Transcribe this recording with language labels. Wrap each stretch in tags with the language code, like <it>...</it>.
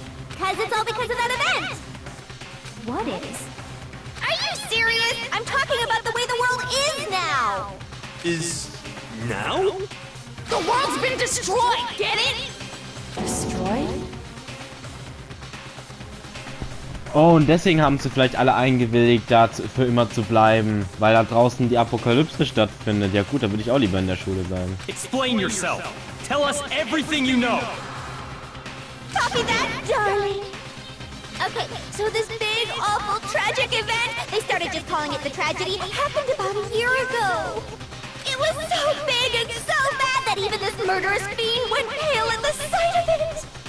<en>Because it's all because of that event! What is? Are you serious? I'm talking about the way the world is now! Is now? The world's been destroyed, get it? Destroyed?</en> <de>Oh, und deswegen haben sie vielleicht alle eingewilligt, da für immer zu bleiben, weil da draußen die Apokalypse stattfindet. Ja gut, da würde ich auch lieber in der Schule bleiben.</de> <en>Explain yourself. Tell us everything you know. Copy that, darling! Okay, so this big, awful, tragic event, they started just calling it the tragedy, happened about a year ago. It was so big and so bad that even this murderous fiend went pale at the sight of it.</en>